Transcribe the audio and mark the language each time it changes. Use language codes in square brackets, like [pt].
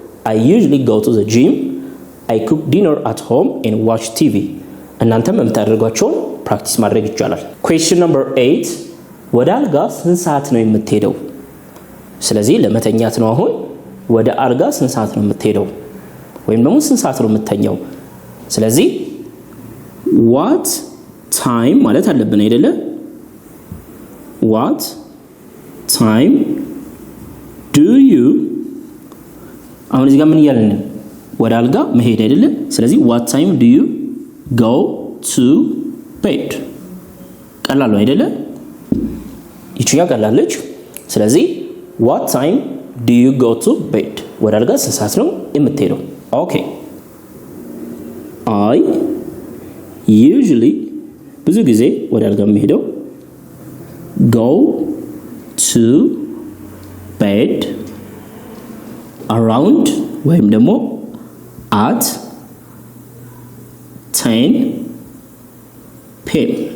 [en] I usually go to the gym I cook dinner at home and watch TV [am] እናንተም የምታደርጓቸውን ፕራክቲስ ማድረግ ይቻላል። [en] question number 8 [am] ወደ አልጋ ስንት ሰዓት ነው የምትሄደው? ስለዚህ ለመተኛት ነው። አሁን ወደ አልጋ ስንት ሰዓት ነው የምትሄደው ወይም ደግሞ ስንት ሰዓት ነው የምትተኛው? ስለዚህ [en] what time [am] ማለት አለብን አይደለ? [en] what time do you [am] አሁን እዚህ ጋር ምን እያልን ነው? ወደ አልጋ መሄድ አይደለ? ስለዚህ [en] what time do you go to bed [am] ቀላል ነው አይደለ? ይችኛ ቀላለች። ስለዚህ [en] what time do you go to bed [am] ወደ አልጋ ስንት ሰዓት ነው የምትሄደው? [en] ኦኬ I usually [am] ብዙ ጊዜ ወደ አልጋ የምሄደው [en] go to bed around [am] ወይም ደግሞ [en] at 10 p.m.